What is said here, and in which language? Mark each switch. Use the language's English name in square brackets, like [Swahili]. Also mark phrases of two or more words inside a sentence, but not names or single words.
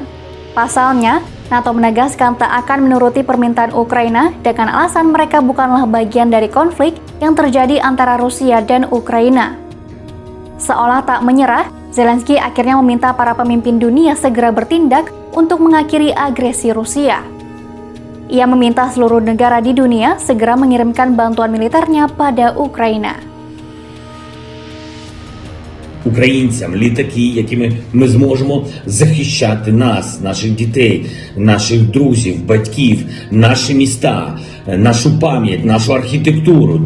[Indonesian] Pasalnya, NATO menegaskan tak akan menuruti permintaan Ukraina dengan alasan mereka bukanlah bagian dari konflik yang terjadi antara Rusia dan Ukraina. Seolah tak menyerah, Zelensky akhirnya meminta para pemimpin dunia segera bertindak untuk mengakhiri agresi Rusia. Ia meminta seluruh negara di dunia segera mengirimkan bantuan militernya pada Ukraina. [Ukrainian] Українцям літаки, якими ми зможемо захищати нас, наших дітей, наших друзів, батьків, наші міста, нашу пам'ять, нашу архітектуру.